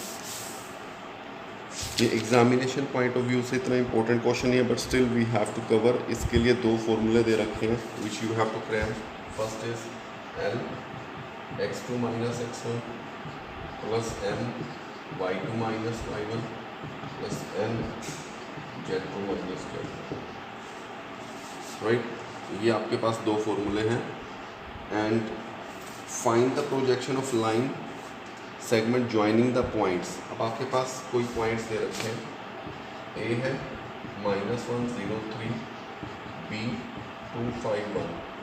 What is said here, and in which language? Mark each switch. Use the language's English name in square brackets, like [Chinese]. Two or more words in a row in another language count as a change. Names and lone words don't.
[English] ये examination point of view [Hindi] से इतना [English] important question [Hindi] नहीं है, [English] but still we have to cover. [Hindi] इसके लिए दो फॉर्मूले दे रखे हैं [English] which you have to cram. first is L x2 minus x1 plus M y2 minus y1 plus N z2 minus z2. [Hindi] राइट, ये आपके पास दो फॉर्मूले हैं. [English] and find the projection of line segment joining the points. [Hindi] अब आपके पास कोई पॉइंट्स दे रखे हैं. ए है -103, B 251.